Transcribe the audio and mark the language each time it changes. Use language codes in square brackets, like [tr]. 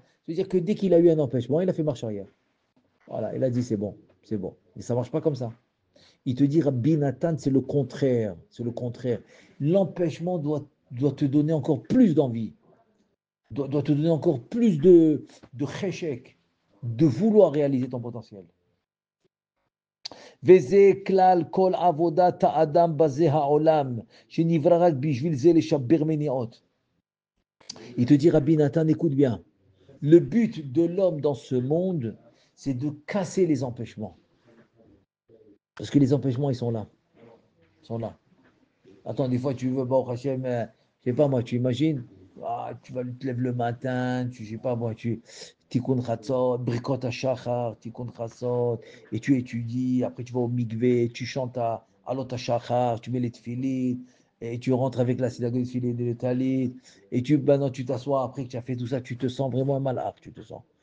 [fr] Ça veut dire que dès qu'il a eu un empêchement, il a fait marche arrière. Voilà, il a dit, c'est bon, c'est bon. Et ça ne marche pas comme ça. Il te dit, Rabbi Nathan, c'est le contraire. C'est le contraire. L'empêchement doit te donner encore plus d'envie, doit te donner encore plus de cheshek, de vouloir réaliser ton potentiel. [he] וזה כלל כל עבודת האדם בזה העולם, שנברא רק בשביל זה לשבר מניעות. [fr] Il te dit, Rabbi Nathan, écoute bien. Le but de l'homme dans ce monde, c'est de casser les empêchements. Parce que les empêchements, ils sont là. Ils sont là. Attends, des fois, tu veux, bon, Hachem, je sais pas moi, tu imagines, tu vas te lever le matin, je sais pas moi, tikkun chatzot, brikot hashachar, tikkun chatzot, et tu étudies, après tu vas au mikvé, tu chantes à alot hashachar, tu mets les tefillin, et tu rentres avec la synagogue de tefillin et le talit, et maintenant tu t'assois, après que tu as fait tout ça, tu te sens vraiment un malach, tu te sens.